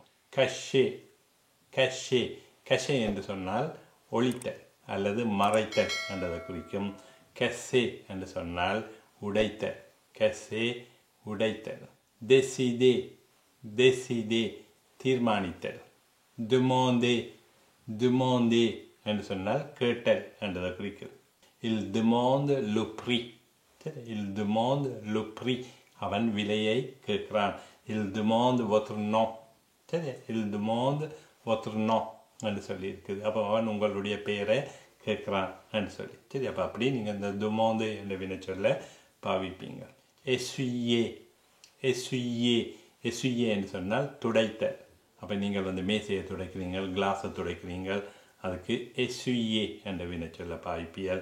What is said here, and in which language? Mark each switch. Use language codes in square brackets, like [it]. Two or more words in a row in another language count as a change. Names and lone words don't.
[fr] cacher, cacher, cacher [ta] என்று சொன்னால் ஒழித்தல் அல்லது மறைத்தல் என்றதை குறிக்கும். கசே என்று சொன்னால் உடைத்தல். கசே உடைத்தல். [fr] décider, décider தீர்மானித்தல். demandé, demandé [ta] என்று சொன்னால் கேட்டல் என்றதை குறிக்கிறது. [fr] il demande le prix. il demande le prix, [ta] அவன் விலையை கேட்கிறான். [fr] il demande votre nom. சரி, il demande votre nom [ta] என்று சொல்லி இருக்குது. அப்போ அவன் உங்களுடைய பெயரை கேட்குறான் என்று சொல்லி. சரி, அப்போ அப்படி நீங்கள் இந்த demande என்ற வினை சொல்ல பாவிப்பீங்க. [fr] essuyer, essuyer, essuyer [ta] என்று சொன்னால் துடைத்தல். அப்போ நீங்கள் வந்து மேசையை துடைக்கிறீங்க, கிளாஸை துடைக்கிறீங்க, அதுக்கு essuyer என்ற வினை சொல்ல பாவிப்பியல்.